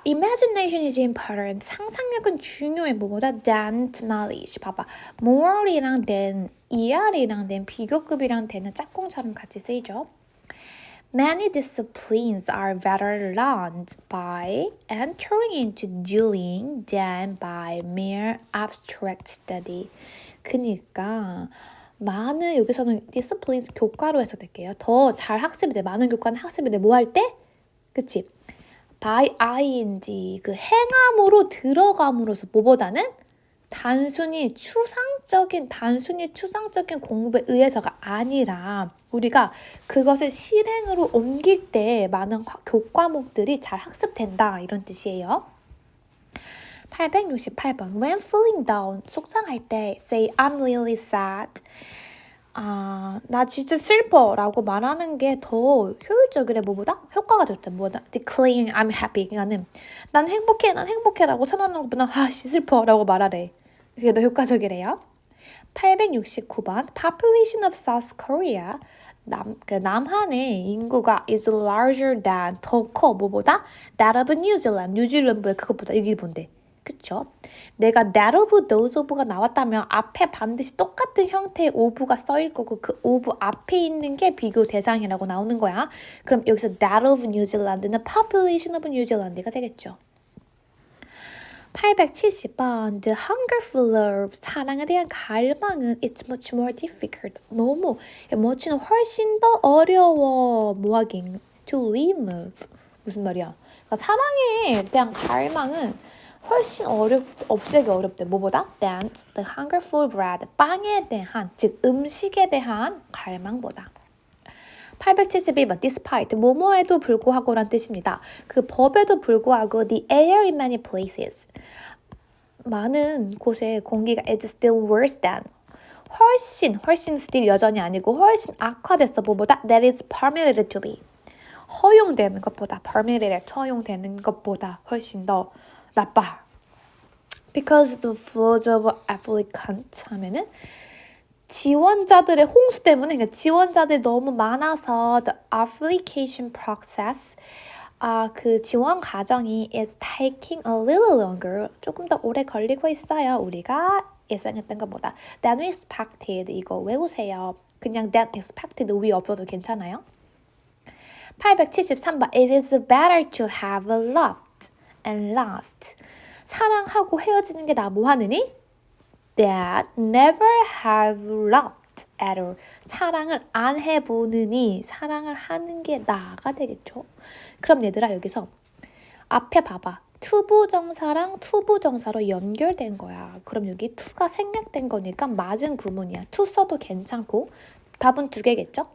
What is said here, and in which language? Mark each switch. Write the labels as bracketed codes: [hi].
[en] Imagination is important. [ko] 상상력은 중요해. 뭐보다 [en] than knowledge. [ko] 봐봐. more이랑 than, er이랑 than, 비교급이랑 than은 짝꿍처럼 같이 쓰이죠. [en] Many disciplines are better learned by entering into doing than by mere abstract study. [ko] 그니까 많은, 여기서는 disciplines 교과로 해석될게요. 더 잘 학습이 돼. 많은 교과는 학습이 돼. 뭐 할 때? 그치? by ing, 그 행함으로 들어감으로써 뭐보다는 단순히 추상적인 공부에 의해서가 아니라 우리가 그것을 실행으로 옮길 때 많은 교과목들이 잘 학습된다 이런 뜻이에요. 868번. [en] When feeling down, [ko] 속상할 때 [en] say I'm really sad. [ko] 나 진짜 슬퍼 라고 말하는 게 더 효율적이래. 뭐보다? 효과가 좋대. 뭐보다? [en] Declaring I'm happy. [ko] 그러니까는 난 행복해 라고 선언하는 것보다 슬퍼 라고 말하래. 그게 더 효과적이래요. [en] 869번. Population of South Korea. [ko] 남한의 인구가 [en] is larger than, [ko] 더 커. 뭐보다? [en] That of New Zealand. [ko] 뉴질랜드의 그것보다. 이게 뭔데? 그쵸? 내가 that of, those of가 나왔다면 앞에 반드시 똑같은 형태의 of가 써일 거고 그 of 앞에 있는 게 비교 대상이라고 나오는 거야. 그럼 여기서 that of New Zealand는 population of New Zealand가 되겠죠. [en] 870번. The hunger for love. [ko] 사랑에 대한 갈망은 [en] it's much more difficult. [ko] 너무, much는 훨씬 더 어려워. 뭐하긴? [en] To live. [ko] 무슨 말이야? 그러니까 사랑에 대한 갈망은 훨씬 없애기 어렵대. 뭐보다? [en] Than the hunger for bread. [ko] 빵에 대한, 즉 음식에 대한 갈망보다. 872번. Despite. 뭐뭐에도 불구하고란 뜻입니다. 그 법에도 불구하고 [en] the air in many places. [ko] 많은 곳에 공기가 [en] is still worse than. [ko] 훨씬 still 여전히 아니고 훨씬 악화됐어. 뭐보다? [en] That is permitted to be. [ko] 허용되는 것보다, permitted, 허용되는 것보다 훨씬 더 나빠. [en] Because the flood of applicants [ko] 하면은 지원자들의 홍수 때문에 그러니까 지원자들이 너무 많아서 [en] the application process [ko] 그 지원 과정이 [en] is taking a little longer [ko] 조금 더 오래 걸리고 있어요. 우리가 예상했던 것보다 [en] than we expected [ko] 이거 외우세요. 그냥 [en] than expected [ko] we 없어도 괜찮아요. 873번 [en] It is better to have loved and lost [ko] 사랑하고 헤어지는 게 나 뭐하느니? [en] That never have loved at all. [ko] 사랑을 안 해보느니 사랑을 하는 게 나아가 되겠죠. 그럼 얘들아 여기서 앞에 봐봐. 투부정사랑 투부정사로 연결된 거야. 그럼 여기 to가 생략된 거니까 맞은 구문이야. to 써도 괜찮고 답은 두 개겠죠?